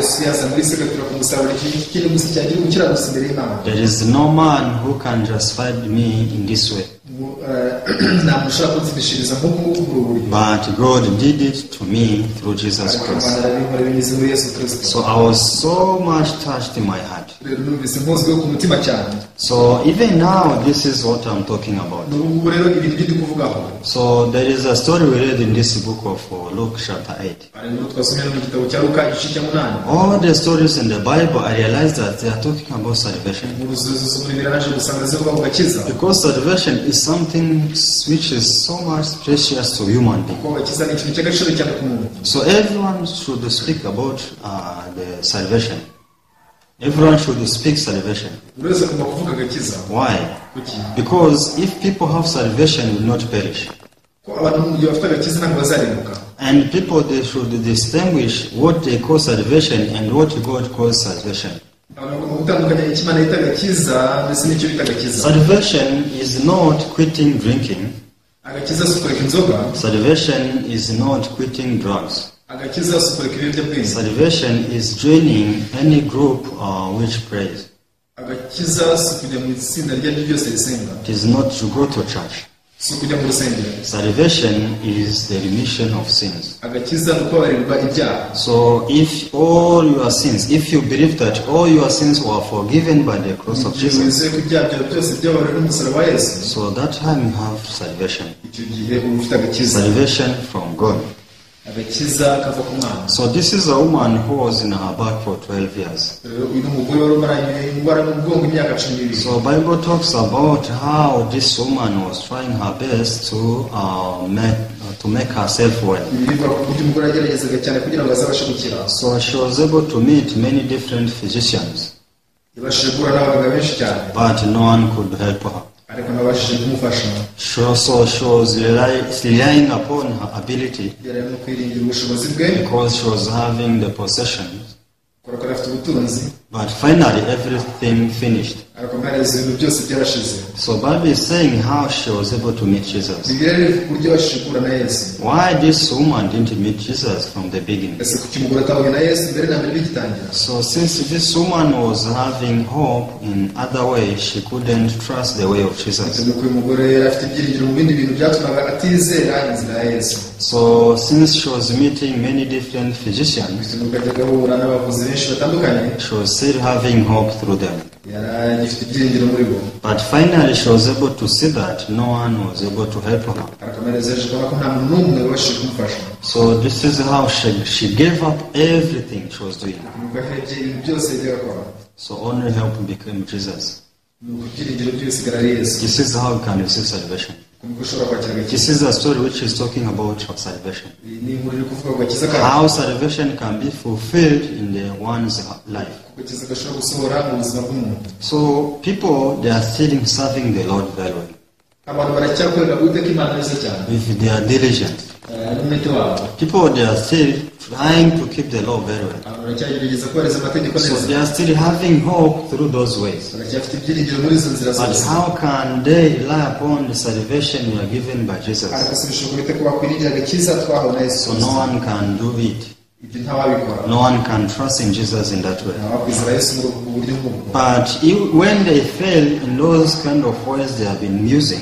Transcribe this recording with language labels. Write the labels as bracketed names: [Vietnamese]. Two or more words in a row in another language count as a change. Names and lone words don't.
[English] There is no man who can justify me in this way. But God did it to me through Jesus Christ. So I was so much touched in my heart. So even now, this is what I'm talking about. [Kinyarwanda] n'ubu rero ibintu byo kuvugaho. [English] So there is a story we read in this book of Luke chapter 8. [Kinyarwanda] hari n'ubu twasomye mu gitabo cya Luka igice cya 8. [English] All the stories in the Bible, I realized that they are talking about salvation. [Kinyarwanda] mu ruzuzo biraje gusanga zivuga ku gakiza. [English] Because salvation is something which is so much precious to human beings. [Kinyarwanda] kuko gakiza ni ikintu cy'agaciro cyane ku muntu. [English] So everyone should speak about the salvation. Everyone should speak salvation. [Kinyarwanda] buri wese agomba kuvuga gakiza. [English] Why? [Kinyarwanda] kuki? [English] Because if people have salvation, will not perish. [Kinyarwanda] ko abantu mu gihe bafite agakiza ntabwo bazarimbuka. [English] And people, they should distinguish what they call salvation and what God calls salvation. [Kinyarwanda] abantu bagomba gutandukanya icyo Imana yita agakiza ndetse n'icyo bita agakiza. [English] Salvation is not quitting drinking. [Kinyarwanda] agakiza si ukureka inzoga. [English] Salvation is not quitting drugs. [Kinyarwanda] agakiza si ukureka ibiyobyabwenge. [English] Salvation is joining any group which prays. [Kinyarwanda] agakiza si ukujya mu itsinda iryo ari ryo ryose risenga. [English] It is not to go to church. [Kinyarwanda] si ukujya mu rusengero. [English] Salvation is the remission of sins. [Kinyarwanda] agakiza ni ukubabarirwa ibyaha. [English] So if all your sins, if you believe that all your sins were forgiven by the cross of [Kinyarwanda] igihe Jesus, wizeye ko ibyaha byawe byose byababariwe n'umusaraba wa Yesu, [English] so that time you have salvation. [Kinyarwanda] icyo gihe uba ufite agakiza. [English] Salvation from God. [Kinyarwanda] agakiza kava ku Mana. [English] So this is a woman who was in her back for 12 years. [Kinyarwanda] rero uyu ni umugore wari umaranye indwara mu mugongo imyaka 12. [English] So Bible talks about how this woman was trying her best to make herself well. [Kinyarwanda] bivuga ku buryo umugore yageragezaga cyane kugira ngo azabashe gukira. [English] So she was able to meet many different physicians, [Kinyarwanda] yabashije guhura n'abaganga benshi cyane, [English] but no one could help her. [Kinyarwanda] ariko nabashije kumufasha. [English] So she was relying upon her ability [Kinyarwanda] yari arimo kwiringira ubushobozi bwe, [English] because she was having the possessions. [Kinyarwanda] kubera ko afite ubutunzi, [English] But finally everything finished. [Kinyarwanda] ariko amaherezo ibintu byose byarashize. [English] So Bible is saying how she was able to meet Jesus. [Kinyarwanda] bibiliya rero ivuga uburyo yabashije guhura na Yesu. [English] Why this woman didn't meet Jesus from the beginning? [Kinyarwanda] ese kuki umugore atahuye na Yesu mbere na mbere bigitangira? [English] So since this woman was having hope in other ways, she couldn't trust the way of Jesus. [Kinyarwanda] nuko uyu mugore yari afite ibyiringiro mu bindi bintu byatumaga atizera inzira ya Yesu. [English] So since she was meeting many different physicians, [Kinyarwanda] nuko ajyaga ahura n'abavuzi benshi batandukanye, [English] she was still having hope through them. [Kinyarwanda] yari agifite ibyiringiro muri bo. [English] But finally she was able to see that no one was able to help her. [Kinyarwanda] ariko amaherezo yaje kubona ko nta muntu n'umwe wabashije kumufasha. [English] So this is how she gave up everything she was doing. [Kinyarwanda] nuko ahebye ibintu byose yajyaga akora. [English] So only help became Jesus. [Kinyarwanda] nuko ibyiringiro by'ibisigara ari Yesu. [English] This is how you can receive salvation. [Kinyarwanda] nuko ushobora kwakira agakiza. [English] This is a story which is talking about salvation. [Kinyarwanda] iyi ni inkuru iri kuvuga ku gakiza kacu. [English] How salvation can be fulfilled in one's life. [Kinyarwanda] agakiza gashobora gusohora mu buzima bw'umuntu. [English] So people, they are still serving the Lord very well [Kinyarwanda] abantu baracyakorera Uwiteka Imana neza cyane, [English] if they are diligent. [Kinyarwanda] n'umwete wabo. [English] People, they are still trying to keep the law very well. [Kinyarwanda] abantu baracyagerageza kubahiriza amategeko [English] So [Kinyarwanda] neza, [English] they are still having hope through those ways. [Kinyarwanda] baracyafite ibyiringiro muri izo nzira [English] But [Kinyarwanda] zose. [English] how can they rely upon the salvation we are given by Jesus? [Kinyarwanda] ariko si bishoboka bite ko bakwiringira agakiza twahawe na Yesu. [English] So no one can do it. [Kinyarwanda] ibyo ntawabikora. [English] No one can trust in Jesus in that way. [Kinyarwanda] ntawakwizera Yesu muri ubwo buryo nk'ubwo. [English] But when they fail in those kind of ways they have been using,